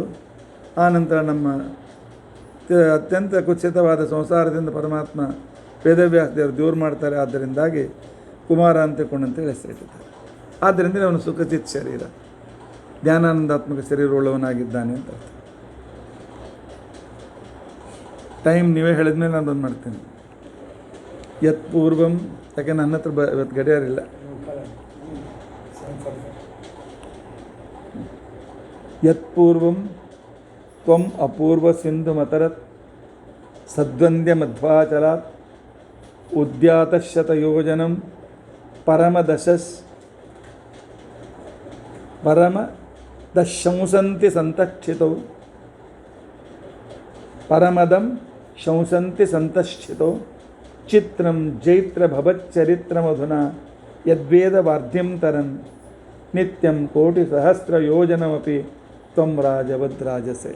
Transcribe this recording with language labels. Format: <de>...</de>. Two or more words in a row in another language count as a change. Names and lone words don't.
<kn>ಆ ನಂತರ ನಮ್ಮ ಅತ್ಯಂತ ಕುತ್ಸಿತವಾದ ಸಂಸಾರದಿಂದ ಪರಮಾತ್ಮ ವೇದವ್ಯಾಸ ದೇವರು ದೂರ ಮಾಡ್ತಾರೆ. ಆದ್ದರಿಂದಾಗಿ ಕುಮಾರ ಅಂತ ತಿಳ್ಕೊಂಡಂತೇಳಿ ಹೆಸರಿಟ್ಟಿದ್ದಾರೆ. ಆದ್ದರಿಂದ ಅವನು ಸುಖಚಿತ್ ಶರೀರ, ಜ್ಞಾನಾನಂದಾತ್ಮಕ ಶರೀರವುಳ್ಳವನಾಗಿದ್ದಾನೆ ಅಂತ ಅರ್ಥ. ಟೈಮ್ ನೀವೇ ಹೇಳಿದ್ಮೇಲೆ ನಾನು ಬಂದು ಮಾಡ್ತೀನಿ.</kn> <sa>ಯತ್ ಪೂರ್ವಂ,</sa> <kn>ಯಾಕೆ ನನ್ನ ಹತ್ರ ಇವತ್ತು ಗಡಿಯಾರಿಲ್ಲ.</kn> <sa>ಯತ್ ಪೂರ್ವಂ ತ್ವಂ ಅಪೂರ್ವ ಸಿಂಧು ಮತರತ್ ಸದ್ವಂದ್ಯ ಮಧ್ವಾಚಲಾತ್ ಉದ್ಯಾತಶತಯೋಜನಂ ಪರಮದಶಂಸಂತಿ ಸಂತಕ್ಷಿತೌ ಪರಮದಂ ಶಂಸಂತಿ ಸಂತಕ್ಷಿತೌ ಚಿತ್ರಂ ಜೈತ್ರ ಭವಚ್ಚರಿತ್ರಮಧುನಾ ಯದ್ವೇದ ವಾರ್ಧ್ಯಂ ತರನ್ ನಿತ್ಯಂ ಕೋಟಿ ಸಹಸ್ರ ಯೋಜನಮಪಿ ತ್ವಂ ರಾಜವದ್ರಾಜಸೆ.</sa>